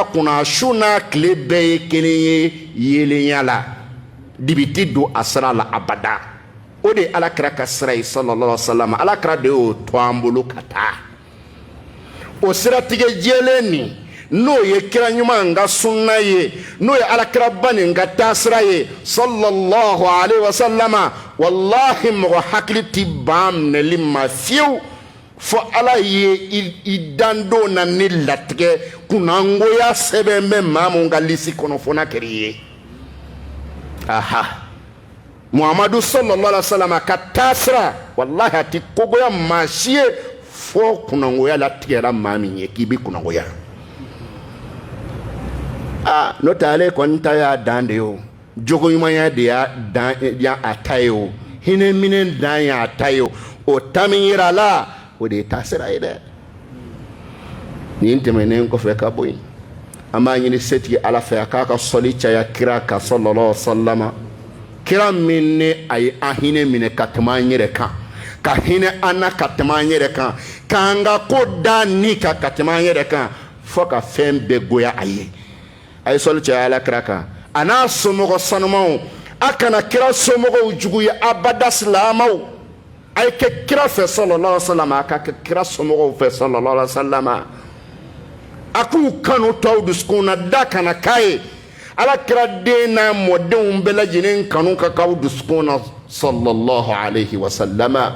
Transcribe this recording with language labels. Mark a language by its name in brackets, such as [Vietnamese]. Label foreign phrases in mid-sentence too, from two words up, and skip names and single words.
[Bambara] kunna su n'a tile bɛɛ ye kelen ye yelenya la dibiti don a sira la abada o de ye alakira ka sira ye [Arabic] sallallahu alaihi wa sallam [Bambara] alakira de y'o to an bolo ka taa o siratigɛ jɛlen nin n'o ye kira ɲuman ka sunna ye n'o ye alakira ba nin ka taasira ye [Arabic] sallallahu alaihi wa sallama [Bambara] wallahi mɔgɔ hakili ti ban minɛli ma fiyewu fo ala ye i dandon na ni latigɛ kunnangoya sɛbɛn bɛ maa mun ka lisi kɔnɔ fo n'a kɛra i ye aha muhamadu [Arabic] sallallahu alaihi wa sallama [Bambara] ka taasira wallahi a ti kogoya maa si ye fo kunnangoya latigɛra maa min ye k'i bi kunnangoya n'o tɛ ale kɔni ta y'a dan de ye o jogo ɲumanya de y'a dan a ta ye o hinɛ minɛ dan y'a ta ye o ta min yira la o de ye taasira ye dɛ nin tɛmɛnen kɔfɛ ka bɔ yen an b'a ɲini setigi ala fɛ a k'a ka sɔli caya kira kan [Arabic] sallallahu alaihi wa sallama [Bambara] kira min ni a ye an hinɛ minɛ ka tɛmɛ an yɛrɛ kan ka hinɛ an na ka tɛmɛ an yɛrɛ kan k'an ka ko da ni kan ka tɛmɛ an yɛrɛ kan fo ka fɛn bɛɛ goya a ye a ye sɔli caya alakira kan a n'a somɔgɔ sanumaw a kana kira somɔgɔw juguya abada silamɛw a ye kɛ kira fɛ [Arabic] sallallahu alaihi wa sallam [Bambara] a ka kɛ kira somɔgɔw fɛ [Arabic] sallallahu alaihi wa sallam [Bambara] a k'u kanu tɔw dusukun na da kana k'a ye alakira den n'a mɔdenw bɛɛ lajɛlen kanu ka k'aw dusukun na [Arabic] sallallahu alaihi wa sallam